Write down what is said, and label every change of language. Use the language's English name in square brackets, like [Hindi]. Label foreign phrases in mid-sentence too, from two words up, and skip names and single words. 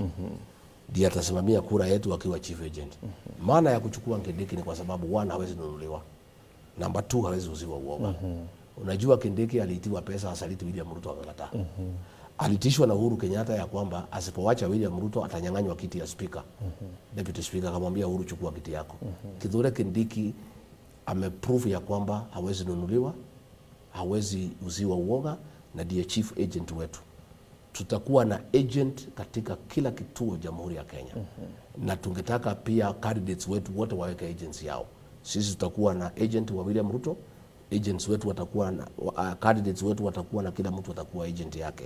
[Swahili] Ndiye atasimamia kura yetu akiwa [English] chief agent. [Swahili] Maana ya kuchukua Kindiki ni kwa sababu one, hawezi nunuliwa. Number 2, hawezi uziwa uoga. Unajua Kindiki aliitiwa pesa asaliti William Ruto akakataa. Alitishwa na Uhuru Kenyatta ya kwamba asipowacha William Ruto atanyang'anywa kiti ya speaker. Deputy speaker akamwambia Uhuru, chukua kiti yako. Kithuranone Giki ameprove ya kwamba hawezi nunuliwa, hawezi uziwa uoga, na ndiye [English] chief agent [Swahili] wetu. Tutakuwa na agent katika kila kituo Jamhuri ya Kenya. Na tungetaka pia candidates wetu wote waweke agents yao. Sisi tutakuwa na agent wa William Ruto, agents wetu watakuwa na candidates wetu watakuwa na, kila mtu atakuwa agent yake.